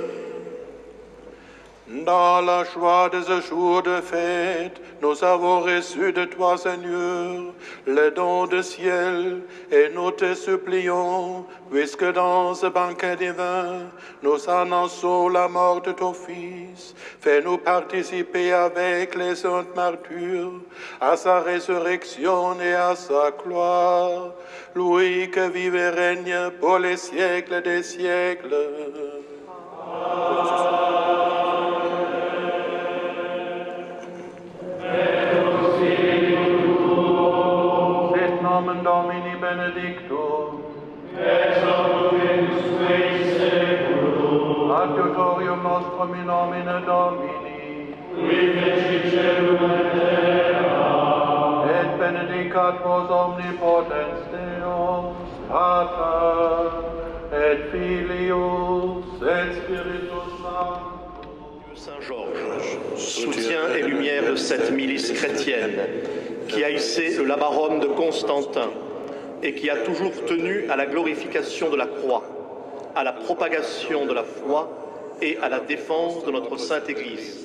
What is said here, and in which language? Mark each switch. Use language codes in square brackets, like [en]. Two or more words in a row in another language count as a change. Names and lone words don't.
[fr] Dans la joie de ce jour de fête, nous avons reçu de toi, Seigneur, le don du ciel, et nous te supplions, puisque dans ce banquet divin, nous annonçons la mort de ton Fils, fais-nous participer avec les saints martyrs à sa résurrection et à sa gloire, lui qui vive et règne pour les siècles des siècles. [la] Nomen Domini benedictum, ex hoc in seculum, adiutorium nostrum in nomine Domini, qui fecit caelum et terra, et benedicat vos omnipotens Deus, Pater, et Filius, et Spiritus Sanctus. [fr] Saint-Georges, soutien et lumière de cette milice chrétienne qui a hissé le labarum de Constantin et qui a toujours tenu à la glorification de la croix, à la propagation de la foi et à la défense de notre Sainte Église.